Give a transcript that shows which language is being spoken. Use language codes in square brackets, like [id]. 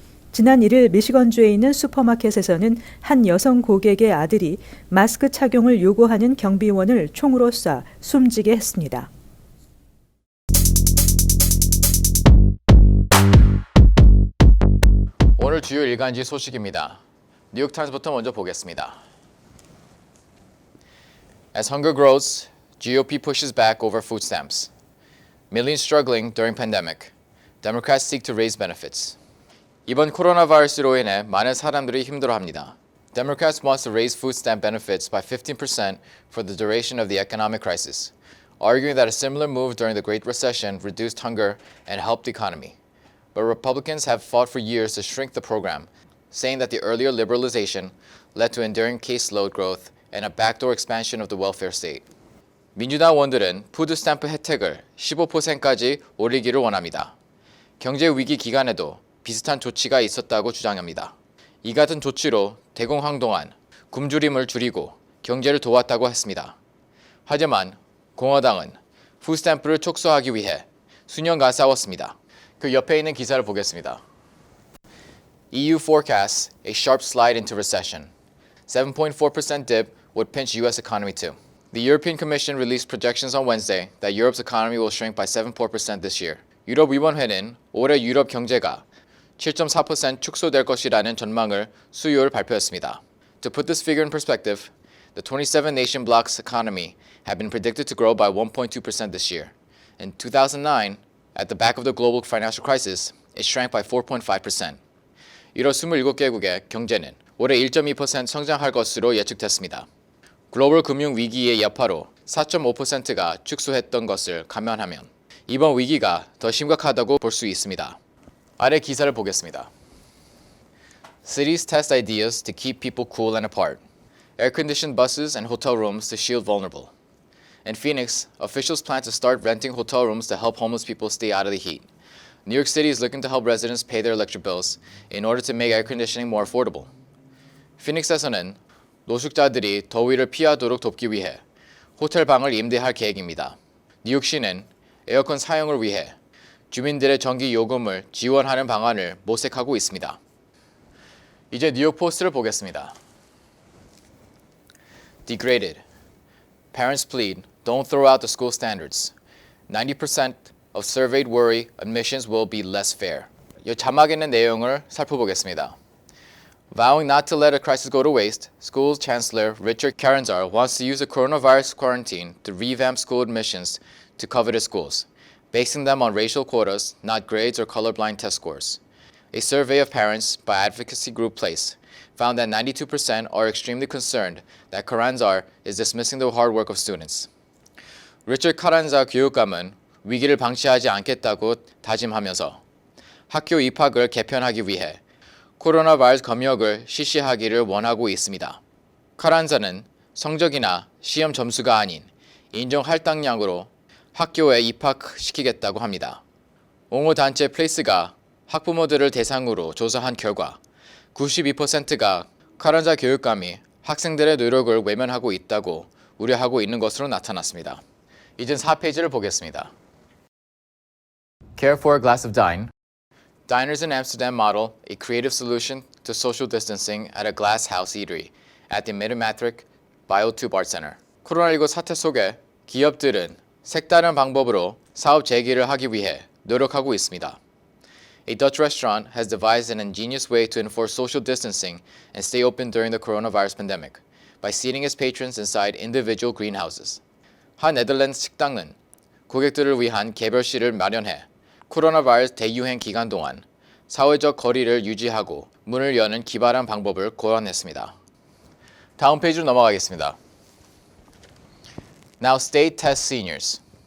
[ko] 지난 1일 미시건주에 있는 슈퍼마켓에서는 한 여성 고객의 아들이 마스크 착용을 요구하는 경비원을 총으로 쏴 숨지게 했습니다. 오늘 주요 일간지 소식입니다. 뉴욕타임스부터 먼저 보겠습니다. [en] As hunger grows, GOP pushes back over food stamps. Millions struggling during pandemic. Democrats seek to raise benefits. [ko] 이번 코로나 바이러스로 인해 많은 사람들이 힘들어합니다. [en] Democrats want to raise food stamp benefits by 15% for the duration of the economic crisis, arguing that a similar move during the Great Recession reduced hunger and helped the economy. But Republicans have fought for years to shrink the program, saying that the earlier liberalization led to enduring caseload growth and a backdoor expansion of the welfare state. [ko] 민주당 의원들은 푸드 스탬프 혜택을 15%까지 올리기를 원합니다. 경제 위기 기간에도 비슷한 조치가 있었다고 주장합니다. 이 같은 조치로 대공황 동안 굶주림을 줄이고 경제를 도왔다고 했습니다. 하지만 공화당은 푸드스탬프를 촉소하기 위해 수년간 싸웠습니다. 그 옆에 있는 기사를 보겠습니다. [en] EU forecasts a sharp slide into recession. 7.4% dip would pinch US economy too. The European Commission released projections on Wednesday that Europe's economy will shrink by 7.4% this year. [ko] 유럽위원회는 올해 유럽 경제가 7.4% 축소될 것이라는 전망을 수요일 발표했습니다. [en] To put this figure in perspective, the 27 nation bloc's economy had been predicted to grow by 1.2% this year. In 2009, at the back of the global financial crisis, it shrank by 4.5%. [ko] 유럽 27개국의 경제는 올해 1.2% 성장할 것으로 예측됐습니다. 글로벌 금융 위기의 여파로 4.5%가 축소했던 것을 감안하면 이번 위기가 더 심각하다고 볼 수 있습니다. 아래 기사를 보겠습니다. [en] Cities test ideas to keep people cool and apart. Air-conditioned buses and hotel rooms to shield vulnerable. In Phoenix, officials plan to start renting hotel rooms to help homeless people stay out of the heat. New York City is looking to help residents pay their electric bills in order to make air conditioning more affordable. [ko] 피닉스에서는 노숙자들이 더위를 피하도록 돕기 위해 호텔 방을 임대할 계획입니다. 뉴욕시는 에어컨 사용을 위해 주민들의 전기 요금을 지원하는 방안을 모색하고 있습니다. 이제 뉴욕 포스트를 보겠습니다. [en] Degraded. Parents plead, don't throw out the school standards. 90% of surveyed worry admissions will be less fair. [ko] 이 자막에 있는 내용을 살펴보겠습니다. [en] Vowing not to let a crisis go to waste, school chancellor Richard Karenzar wants to use the coronavirus quarantine to revamp school admissions to coveted schools, basing them on racial quotas, not grades or colorblind test scores. A survey of parents by advocacy group PLACE found that 92% are extremely concerned that Karenzar is dismissing the hard work of students. [ko] Richard Karenzar 교육감은 위기를 방치하지 않겠다고 다짐하면서 학교 입학을 개편하기 위해 코로나 바이러스 검역을 실시하기를 원하고 있습니다. 카란자는 성적이나 시험 점수가 아닌 인정 할당량으로 학교에 입학시키겠다고 합니다. 옹호 단체 플레이스가 학부모들을 대상으로 조사한 결과 92%가 카란자 교육감이 학생들의 노력을 외면하고 있다고 우려하고 있는 것으로 나타났습니다. 이젠 4페이지를 보겠습니다. [en] Care for a glass of wine. Diners in Amsterdam model a creative solution to social distancing at a glass house eatery at the Mid-Matric Biotube Art Center. [ko] 코로나19 사태 속에 기업들은 색다른 방법으로 사업 재개를 하기 위해 노력하고 있습니다. [en] A Dutch restaurant has devised an ingenious way to enforce social distancing and stay open during the coronavirus pandemic by seating its patrons inside individual greenhouses. [ko] 한 네덜란드 식당은 고객들을 위한 개별실을 마련해 코로나 바이러스 대유행 기간 동안 사회적 거리를 유지하고 문을 여는 기발한 방법을 고안했습니다. 다음 페이지로 넘어가겠습니다. [en] Now state test seniors.